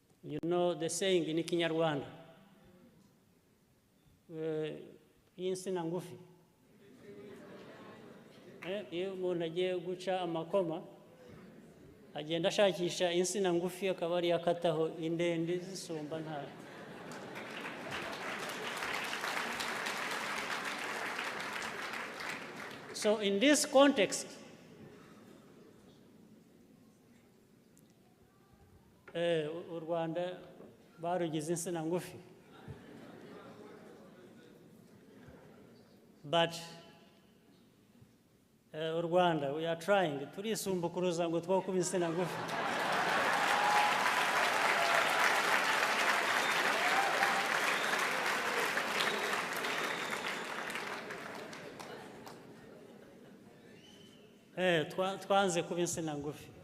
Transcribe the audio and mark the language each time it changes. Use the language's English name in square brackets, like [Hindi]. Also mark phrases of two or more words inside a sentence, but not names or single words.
[English] You know the saying in Kinyarwanda, [Kinyarwanda] insina ngufi. Iyo umuntu agiye guca amakoma agenda ashakisha insina ngufi akaba ari yakataho indende zisumba nta. [English] So in this context, [Kinyarwanda] u Rwanda barugize insina ngufi. [English] But u Rwanda, we are trying. [Kinyarwanda] Turisumbukuruza ngo twakuba insina ngufi. Twanze kuba insina ngufi.